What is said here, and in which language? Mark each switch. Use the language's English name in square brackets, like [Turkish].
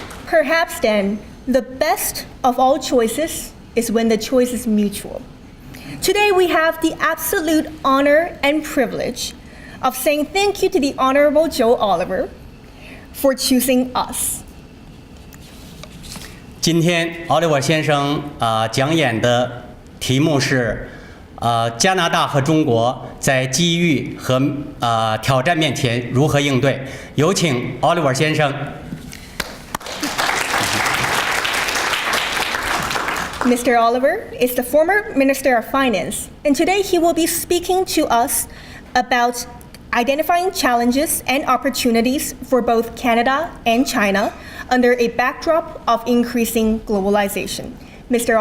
[English] Perhaps then, the best of all choices is when the choice is mutual. Today we have the absolute honor and privilege of saying thank you to the Honorable Joe Oliver for choosing us. [Chinese] 今天 Oliver 先生讲演的题目是加拿大和中国在机遇和挑战面前如何应对。有请 Oliver 先生。 [English] Mr. Oliver is the former Minister of Finance, and today he will be speaking to us about identifying challenges and opportunities for both Canada and China under a backdrop of increasing globalization. Mr.